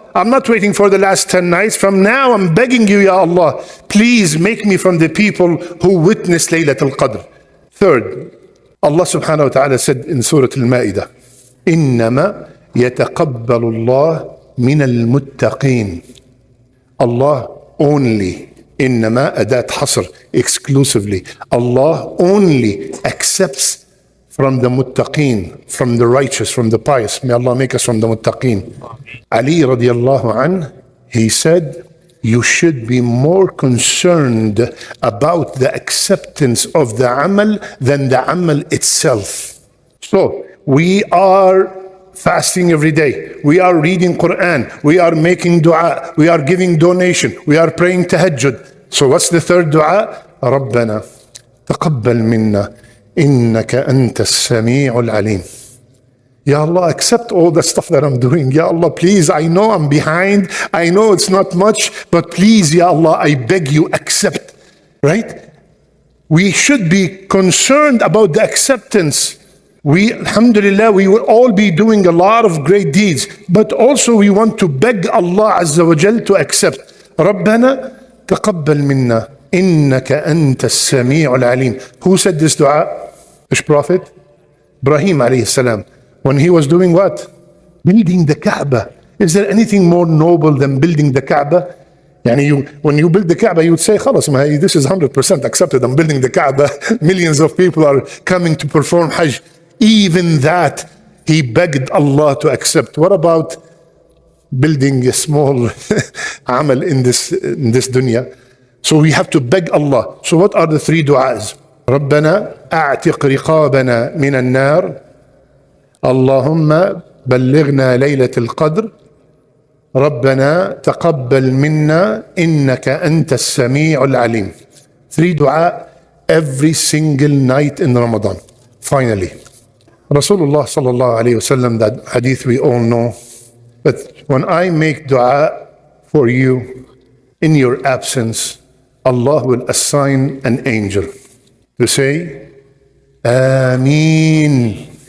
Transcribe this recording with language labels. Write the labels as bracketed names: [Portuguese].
[English] I'm not waiting for the last 10 nights. From now, I'm begging you, Ya Allah, please make me from the people who witness Laylatul Qadr. Third, Allah subhanahu wa ta'ala said in Surah Al-Ma'idah, [Arabic] إِنَّمَا يَتَقَبَّلُ اللَّهُ مِنَ الْمُتَّقِينَ. [English] Allah only [Arabic] إنما أداة حصر, exclusively. [English] Allah only accepts from the muttaqeen, from the righteous, from the pious. May Allah make us from the muttaqeen. Ali radiallahu anh, he said, you should be more concerned about the acceptance of the amal than the amal itself. So we are fasting every day. We are reading Quran. We are making dua. We are giving donation. We are praying tahajjud. So what's the third dua? [Arabic] ربنا تقبل منا إنك أنت السميع العليم. [English] Ya Allah, accept all the stuff that I'm doing. Ya Allah, please, I know I'm behind. I know it's not much, but please, Ya Allah, I beg you, accept. Right? We should be concerned about the acceptance. We, alhamdulillah, we will all be doing a lot of great deeds, but also we want to beg Allah Azza wa Jal to accept. [Arabic] رَبَّنَا تَقَبَّلْ مِنَّا إِنَّكَ أَنْتَ السَّمِيعُ الْعَلِيمُ. [English] Who said this dua? Which prophet? Ibrahim alayhi salam. When he was doing what? Building the Kaaba. Is there anything more noble than building the Kaaba? When you build the Kaaba, you would say, خلاص, this is 100% accepted. I'm building the Kaaba. Millions of people are coming to perform Hajj. Even that, he begged Allah to accept. What about building a small amal in this dunya? So we have to beg Allah. So what are the three du'as? [Arabic] رَبَّنَا أَعْتِقْ رِقَابَنَا مِنَ النَّارِ اللهم بلغنا ليلة القدر ربنا تقبل منا إنك أنت السميع العليم. [English] Three dua every single night in Ramadan. Finally, Rasulullah sallallahu alayhi wasallam, that hadith we all know. But when I make dua for you in your absence, Allah will assign an angel to say, Ameen.